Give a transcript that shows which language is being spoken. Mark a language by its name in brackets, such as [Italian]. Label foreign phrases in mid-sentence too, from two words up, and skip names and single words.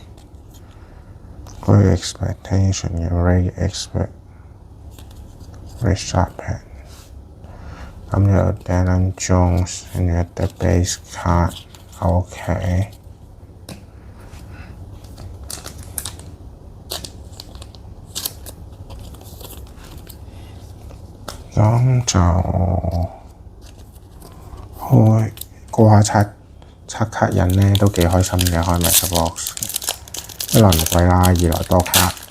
[English] Great Expectation, Ray Expert, Richard Penn. [Cantonese] 咁有 Daniel Jones, 跟住 The Base Card, OK. 咁就開過下刷卡印咧都幾開心嘅，開 MegaBox 一來唔貴啦，二來多卡，